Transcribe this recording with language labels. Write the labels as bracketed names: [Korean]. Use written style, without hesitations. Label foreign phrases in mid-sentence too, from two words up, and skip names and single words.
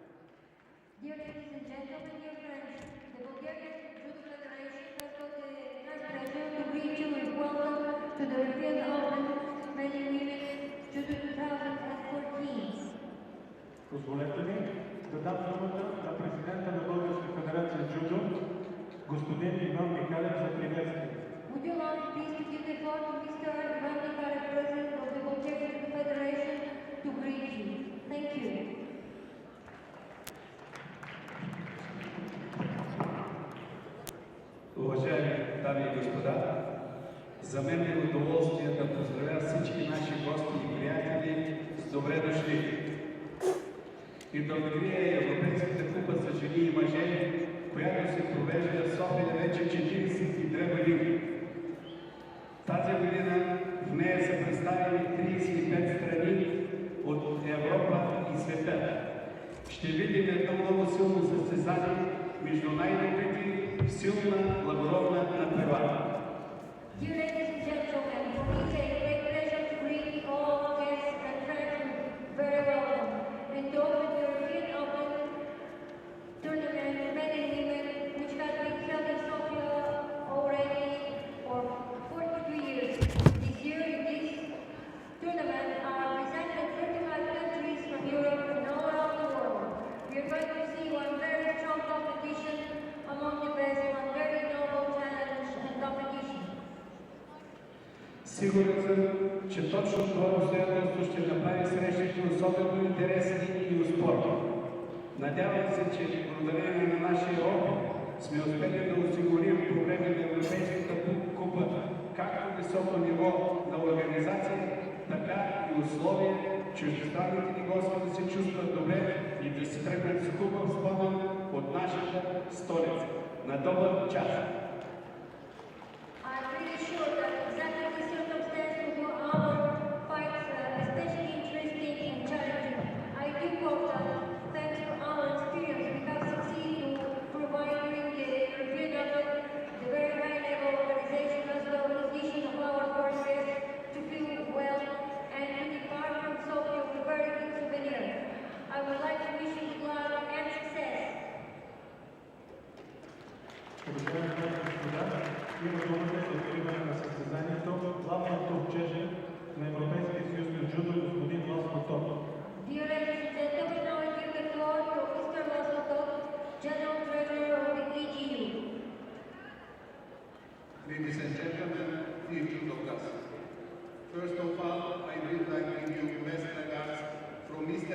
[English] Dear ladies and gentlemen, dear friends, the Bulgarian Judo Federation has got the great pleasure to greet you and welcome to the European Open Men and Women Judo 2014. [Bulgarian] Позволете ми да дам думата на президента на Българска федерация Judo, господин Иван Михалев, за приветствие. [English] Would you like please to give the floor to Mr. Ivan Mikhaev, President of the Bulgarian Judo Federation, to greet you. Thank you. [Bulgarian] Уважаеми дами и господа, за мен е удоволствие да поздравя всички наши гости и приятели с добре дошли и да открия провежда в София вече 42 години. Тази година в нея са представени 35 страни от Европа и света. Ще видим едно много силно състезание между най-добрите силна благородна надпревара. [English] Dear ladies and gentlemen, for me it's a great pleasure to greet all guests and friends very welcome and to open the European Open tournament men and women which has been held in Sofia already for 43 years. This year in this tournament are presented 35 countries from Europe and all around the world. We are going to see one very strong competition among the best, one very noble challenge and competition. [Bulgarian] Сигурен съм, че точно това обстоятелство ще направи срещите особено интересни и успорни. Надявам се, че благодарение на нашия опит сме успели да осигурим по време на Европейската купа както високо ниво на организация, така и условия, чуждестранните ни гости да се чувстват добре и да се тръгнат с хубав спомен от нашата столица. На добър час! [English] I'm pretty sure that exactly this circumstance will do our fights especially interesting and challenging. I do hope that thanks to our experience we have succeeded to provide during the European Open the very high level organization as well as condition of our foreigners to feel well and to depart from Sofia with a very good souvenir. I would like to wish you good luck and success. [Bulgarian] Има думата за откриване на състезанието главният топчеже на Европейския съюз по джудо господин Ласмотов. [English] Dear ladies and gentlemen, now I give the floor to Mr. Losotov, General Treasurer of the EGU. Ladies and gentlemen, dear judokas, first of all, I would like to give you best regards from Mr.